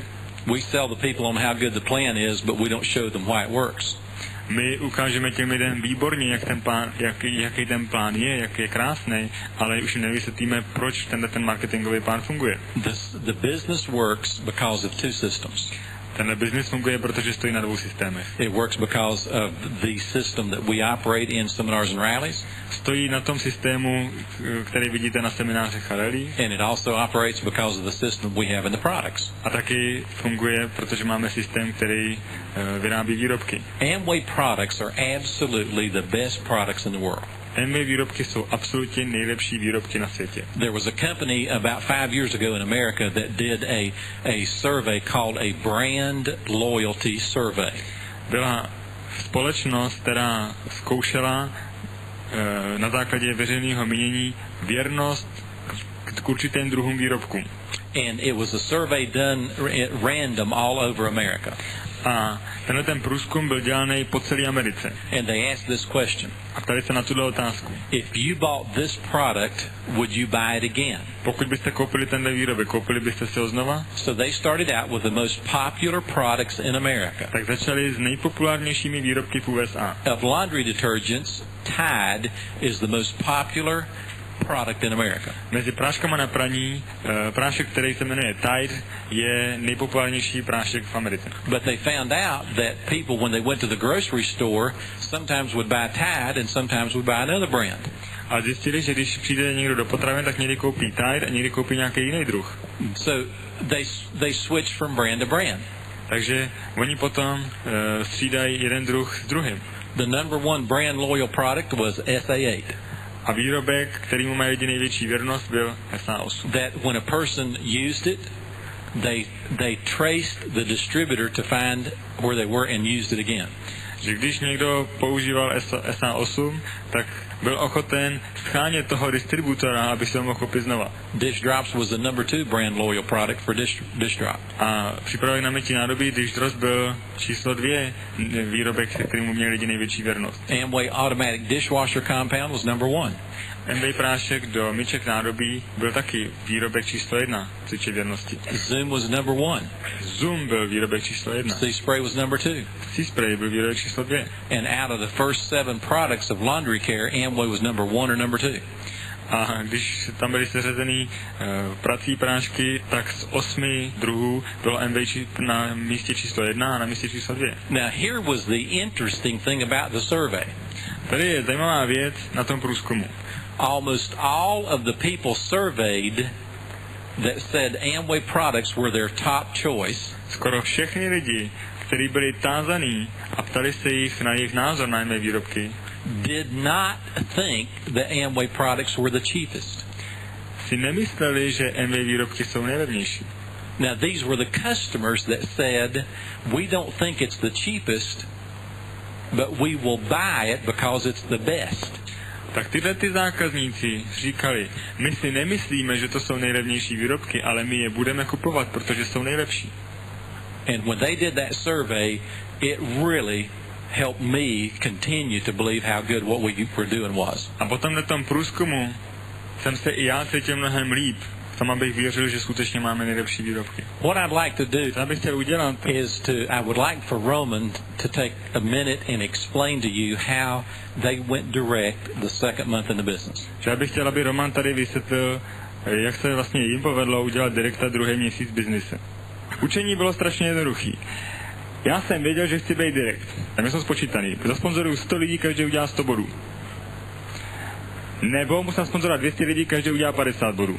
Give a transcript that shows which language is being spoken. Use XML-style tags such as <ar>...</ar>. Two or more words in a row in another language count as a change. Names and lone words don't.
<en>We sell the people on how good the plan is, but we don't show them why it works.</en> <cs>My ukážeme těm lidem výborně, jaký ten plán je, jak je krásný, ale už jim nevysvětlíme, proč ten marketingový plán funguje.</cs> <en>The business works because of two systems.</en> <cs>Tenhle business funguje, protože stojí na 2 systémech.</cs> <en>It works because of the system that we operate in seminars and rallies.</en> <cs>Stojí na tom systému, který vidíte na seminářích a rally.</cs> <en>And it also operates because of the system we have in the products.</en> <cs>A taky funguje, protože máme systém, který vyrábí výrobky.</cs> <en>Amway products are absolutely the best products in the world.</en> <cs>Amway výrobky jsou absolutně nejlepší výrobky na světě.</cs> <en>There was a company about 5 years ago in America that did a survey called a brand loyalty survey.</en> <cs>Byla společnost, která zkoušela na základě veřejného mínění věrnost k určitým druhům výrobkům.</cs> <en>And it was a survey done at random all over America.</en> <cs>A tenhle ten průzkum byl dělaný po celé Americe.</cs> <en>And they asked this question.</en> <cs>A ptali se na tuhle otázku.</cs> <en>If you bought this product, would you buy it again?</en> <cs>Pokud byste koupili tenhle výrobek, koupili byste si ho znova?</cs> <en>So they started out with the most popular products in America.</en> <cs>Tak začali s nejpopulárnějšími výrobky v USA.</cs> <en>Of laundry detergents, Tide is the most popular product in America.</en> <cs>Mezi práškama na praní, prášek, který se jmenuje Tide, je nejpopulárnější prášek v Americe.</cs> <en>But they found out that people, when they went to the grocery store, sometimes would buy Tide and sometimes would buy another brand.</en> <cs>A zjistili, že když přijde někdo do potravin, tak někdy koupí Tide a někdy koupí nějaký jiný druh.</cs> <en>So they switched from brand to brand.</en> <cs>Takže oni potom střídají jeden druh s druhým.</cs> <en>The number one brand loyal product was SA8.</en> <cs>A výrobek, kterýmu mají lidi největší věrnost, byl SA8.</cs> <en>That when a person used it, they traced the distributor to find where they were and used it again.</en> <cs>Že když někdo používal SA8, tak byl ochoten schánět toho distributora, aby se ho mohl koupit znova.</cs> <en>Dish Drops was the number 2 brand loyal product for Dish Drop.</en> <cs>A přípravek na mytí nádobí Dish Drops byl číslo 2 výrobek, kterému měli lidi největší věrnost.</cs> <en>Amway Automatic Dishwasher Compound was number 1.</en> <cs>Amway prášek do myček nádobí byl taky výrobek číslo 1, co týče věrnosti.</cs> <en>Zoom was number 1.</en> <cs>Zoom byl výrobek číslo 1.</cs> <en>Sea Spray was number 2.</en> <cs>Sea Spray byl výrobek číslo 2.</cs> <en>And out of the first 7 products of laundry care, Amway was number 1 or number 2.</en> <cs>A když tam byly seřazený prací prášky, tak z 8 druhů bylo Amway na místě číslo 1 a na místě číslo 2.</cs> <en>Now here was the interesting thing about the survey.</en> <cs>Tady je zajímavá věc na tom průzkumu.</cs> <en>Almost all of the people surveyed that said Amway products were their top choice.</en> <cs>Skoro všechny lidi, kteří byli tázaní a ptali se jich na jejich názor na Amway výrobky,</cs> <en>did not think that Amway products were the cheapest.</en> <cs>Si nemysleli, že Amway výrobky jsou nejlevnější.</cs> <en>Now these were the customers that said, we don't think it's the cheapest, but we will buy it because it's the best.</en> <cs>Tak tyhle ty zákazníci říkali, my si nemyslíme, že to jsou nejlevnější výrobky, ale my je budeme kupovat, protože jsou nejlepší.</cs> <en>And when they did that survey, it really helped me continue to believe how good what we were doing was.</en> <cs>A potom na tom průzkumu jsem se i já cítil mnohem líp. Tam abych věřil, že skutečně máme nejlepší výrobky.</cs> <en>What I'd like to do</en> <cs>co bych chtěl udělat,</cs> <en>I would like for Roman to take a minute and explain to you how they went direct the second month in the business.</en> <cs>Že bych chtěl, aby Roman tady vysvětlil, jak se vlastně jim povedlo udělat direkta druhý měsíc biznise. Učení bylo strašně jednoduchý. Já jsem věděl, že chci být direkt. Tam jsem spočítaný. Zasponzoruju 100 lidí, každý udělá 100 bodů. Nebo musím sponzorovat 200 lidí, každý udělá 50 bodů.</cs>